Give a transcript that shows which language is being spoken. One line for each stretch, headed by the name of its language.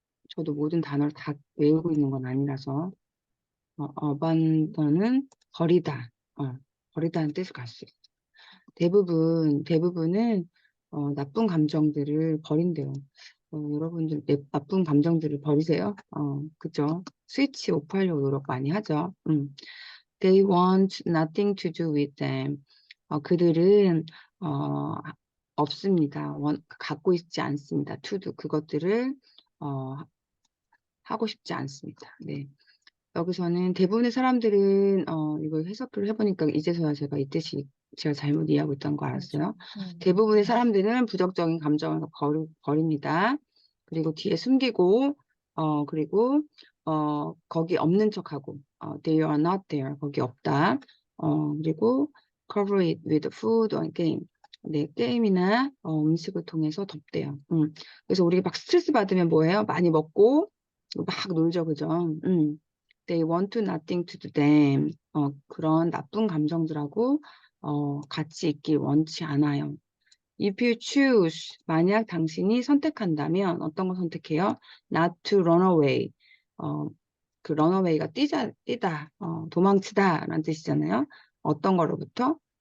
Korean: 저도 모든 단어를 다 외우고 있는 건 아니라서 abandon은 버리다, 버리다는 뜻을 가지고 있어요. 대부분은 나쁜 감정들을 버린대요. 여러분들 나쁜 감정들을 버리세요? 그죠? 스위치 오프하려고 노력 많이 하죠.
English: They want nothing to do with them.
Korean: 그들은 없습니다. 갖고 있지 않습니다. to do 그것들을 어, 하고 싶지 않습니다. 네. 여기서는 대부분의 사람들은 이거 해석을 해보니까 이제서야 제가 이 뜻이 제가 잘못 이해하고 있던 거 알았어요. 대부분의 사람들은 부정적인 감정을 버립니다. 그리고 뒤에 숨기고 그리고 거기 없는 척하고
English: they are not there
Korean: 거기 없다. 그리고
English: cover it with food or game.
Korean: 네, 게임이나 음식을 통해서 덮대요. 그래서 우리가 막 스트레스 받으면 뭐예요? 많이 먹고 막 놀죠, 그죠?
English: They want to nothing to do them.
Korean: 그런 나쁜 감정들하고 같이 있길 원치 않아요.
English: If you choose,
Korean: 만약 당신이 선택한다면 어떤 걸 선택해요?
English: Not to run away.
Korean: 그 run away가 뛰다, 도망치다 라는 뜻이잖아요. 어떤 거로부터?